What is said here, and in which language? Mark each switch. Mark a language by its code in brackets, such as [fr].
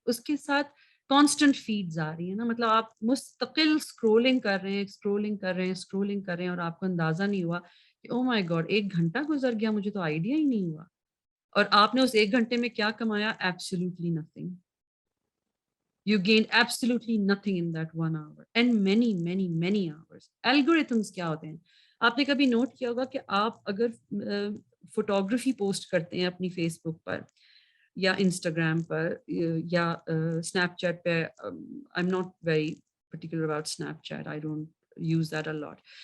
[ur] اس کے ساتھ constant feeds آ رہی ہیں نا، مطلب آپ مستقل اسکرولنگ کر رہے ہیں اور آپ کو اندازہ نہیں ہوا کہ او مائی گاڈ 1 گھنٹہ گزر گیا، مجھے تو آئیڈیا ہی نہیں ہوا. اور آپ نے اس 1 گھنٹے میں کیا کمایا؟ [en] Absolutely nothing. You gain absolutely nothing in that 1 hour and many hours. [ur] Algorithms کیا ہوتے ہیں؟ آپ نے کبھی نوٹ کیا ہوگا کہ آپ اگر فوٹوگرافی پوسٹ کرتے ہیں اپنی فیس بک پر یا انسٹاگرام پر یا اسنیپ چیٹ پہ. [en] I am not very particular about Snapchat, I don't use that a lot.